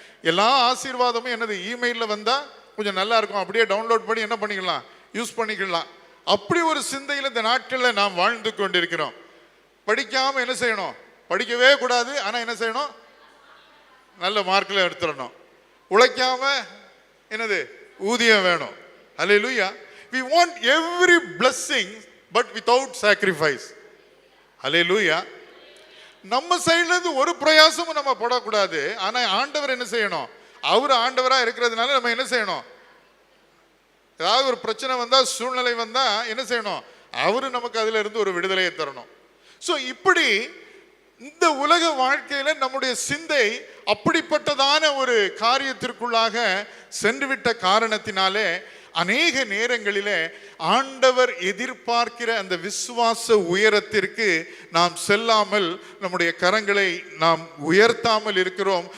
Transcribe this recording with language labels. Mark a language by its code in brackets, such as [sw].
[ta] எல்லா ஆசீர்வாதமும் என்னது, இமெயிலில் வந்தால் கொஞ்சம் நல்லா இருக்கும், அப்படியே டவுன்லோட் பண்ணி என்ன பண்ணிக்கலாம், யூஸ் பண்ணிக்கலாம். அப்படி ஒரு சிந்தையில் இந்த நாட்களில் நாம் வாழ்ந்து கொண்டிருக்கிறோம். படிக்காமல் என்ன செய்யணும், படிக்கவே கூடாது, ஆனால் என்ன செய்யணும், நல்ல மார்க்கில் எடுத்துடணும். உழைக்காம என்னது, ஊதியம் வேணும். ஹல்லேலூயா. [en] We want every blessing but without sacrifice. [ta] ஹல்லேலூயா. நம்ம சைடுல இருந்து ஒரு பிரயாசமும் நம்ம போடக்கூடாது. ஆனா ஆண்டவர் என்ன செய்யணும், அவர் ஆண்டவரா இருக்கிறதுனால நம்ம என்ன செய்யணும், ஏதாவது ஒரு பிரச்சனை வந்தா, சூழ்நிலை வந்தா என்ன செய்யணும், அவரு நமக்கு அதுல இருந்து ஒரு விடுதலையை தரணும். ஸோ இப்படி இந்த உலக வாழ்க்கையில நம்முடைய சிந்தை அப்படிப்பட்டதான ஒரு காரியத்திற்குள்ளாக சென்றுவிட்ட காரணத்தினாலே அநேக நேரங்களிலே ஆண்டவர் எதிர்பார்க்கிற அந்த விசுவாச உயரத்திற்கு நாம் செல்லாமல் நம்முடைய கரங்களை நாம் உயர்த்தாமல் இருக்கிறோம்.